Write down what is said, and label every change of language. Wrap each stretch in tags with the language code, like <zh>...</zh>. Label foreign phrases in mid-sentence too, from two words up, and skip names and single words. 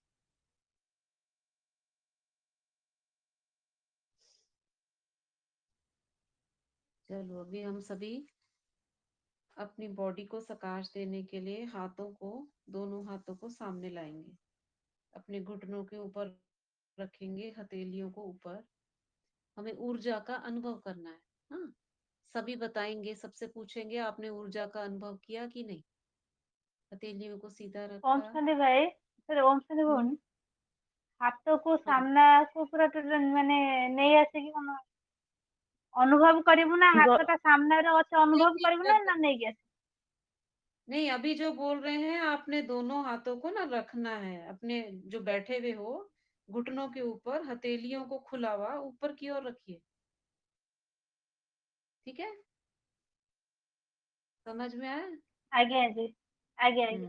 <hi>चलो अभी हम सभी अपनी बॉडी को सकाश देने के लिए हाथों को, दोनों हाथों को सामने लाएंगे, अपने घुटनों के ऊपर रखेंगे, हथेलियों को ऊपर। हमें ऊर्जा का अनुभव करना है। हाँ, सभी बताएंगे, सबसे पूछेंगे आपने ऊर्जा का अनुभव किया कि नहीं। हथेलियों को सीधा ओम रखा। शांति भाई, सर ओम शांति हम्म,</hi> <or>भवन ହାତକୁ</or> <hi>हाँ,</hi> <or>ସାମ୍ନା କୁ ପୁରା ମାନେ ନେଇ ଆସିକି ଅନୁଭବ କରିବୁ ନା, ହାତଟା ସାମ୍ନାରେ ଅଛି ଅନୁଭବ</or> <hi>एक</hi> <or>କରିବୁ</or> <hi>एक</hi> <or>ନା ନେଇକି ଆସିବୁ?</or> <hi>नहीं, अभी जो बोल रहे हैं आपने दोनों हाथों को ना रखना है अपने, जो बैठे हुए हो घुटनों के ऊपर, हथेलियों को खुला हुआ ऊपर की ओर रखिए। ठीक है, समझ में आया? आगे जी, आगे आगे।</hi>